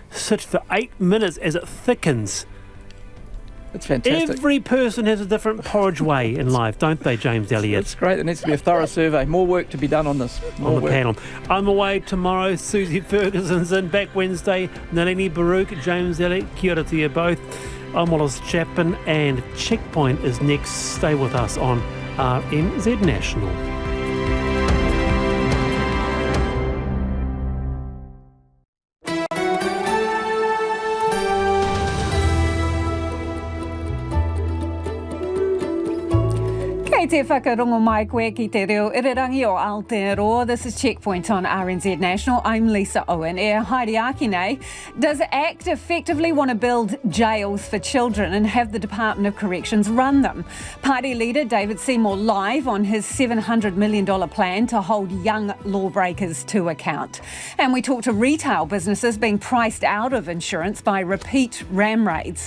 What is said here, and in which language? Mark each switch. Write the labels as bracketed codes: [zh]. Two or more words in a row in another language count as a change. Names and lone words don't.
[en] Sit for 8 minutes as it thickens. That's fantastic. Every person has a different porridge way in life, don't they, James Elliott? It's great. There needs to be a thorough survey. More work to be done on this. On the panel. I'm away tomorrow. Susie Ferguson's in. Back Wednesday. Nalini Baruch, James Elliott. [mi] Kia ora [en] to you both. I'm Wallace Chapman, and Checkpoint is next. Stay with us on RNZ National. [mi] Kei te whakarongo mai koe ki te reo irirangi o Aotearoa. [en] This is Checkpoint on RNZ National. I'm Lisa Owen. [mi] E haere aki nei. [en] Does ACT effectively want to build jails for children and have the Department of Corrections run them? Party leader David Seymour live on his $700 million plan to hold young lawbreakers to account. And we talk to retail businesses being priced out of insurance by repeat ram raids.